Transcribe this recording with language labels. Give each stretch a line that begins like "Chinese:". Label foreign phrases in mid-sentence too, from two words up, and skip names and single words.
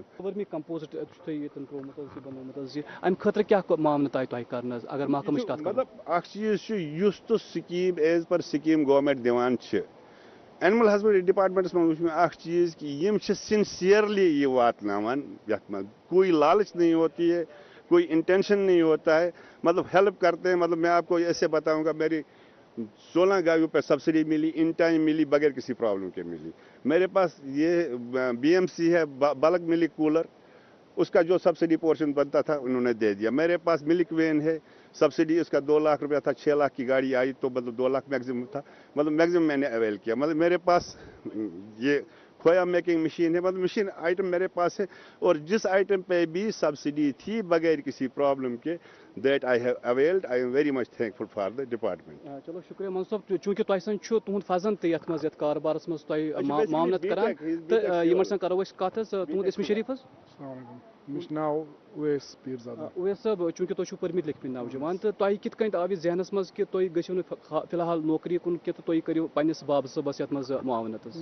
English: vermi compost
Kashmiri: چھُ تۄہہِ ییٚتٮ۪ن ترٛوومُت حظ یہِ بنوومُت حظ یہِ اَمہِ خٲطرٕ کیٛاہ معاملہٕ تۄہہِ کرنہٕ حظ اگر محکمٕچ کَتھ کرو مطلب اکھ چیٖز چھُ یُس تہٕ
English: scheme as per scheme
Kashmiri: گورمینٹ دِوان چھِ
English: animal husbandry departments
Kashmiri: منٛز وٕچھ مےٚ اکھ چیٖز کہِ یِم چھِ سِنسیرلی یہِ واتناوان یَتھ منٛز
Urdu: کوئی لالچ نہیں ہوتی ہے کوئی انٹینشن نہیں ہوتا ہے مطلب ہیلپ کرتے ہیں مطلب میں آپ کو ایسے بتاؤں گا میری 16 گاڑیوں پہ سبسڈی ملی
English: in time
Urdu: ملی بغیر کسی پرابلم کے ملی میرے پاس یہ BMC ہے
English: bulk milk cooler
Urdu: اس کا جو
English: subsidy portion
Urdu: بنتا تھا انہوں نے دے دیا میرے پاس
English: milk van
Urdu: ہے سبسڈی اس کا 2 لاکھ روپیہ تھا 6 لاکھ کی گاڑی آئی تو مطلب 2 لاکھ میگزیمم تھا مطلب میگزیمم میں نے اویل کیا مطلب میرے پاس یہ کھویا
English: making machine
Urdu: ہے مطلب
English: machine item
Urdu: میرے پاس ہے اور جس آئٹم پہ بھی سبسڈی تھی بغیر کسی پرابلم کے
English: that I have availed I am very much thankful for the department.
Kashmiri: چلو شُکریہ منصوٗر صٲب چوٗنٛکہِ تۄہہِ سۭتۍ چھُ تُہُنٛد فضن تہِ یَتھ منٛز یَتھ کاربارَس منٛز تۄہہِ معاملت کران تہٕ یِمن سۭتۍ کرو أسۍ کَتھ حظ تُہُنٛد اِسمِ شریٖف حظ مےٚ چھُ ناو اویس پیٖرزادہ. اویس صٲب چوٗنٛکہِ تُہۍ چھِو پٔرمٕتۍ لیکھمٕتۍ نوجوان تہٕ تۄہہِ کِتھ کٔنۍ آو یہِ ذہنس منٛز کہِ تُہۍ گٔژھِو نہٕ فِلحال نوکری کُن کہِ تہٕ تُہۍ کٔرِو پنٕنِس بابہٕ صٲبس یَتھ منٛز معاونت حظ.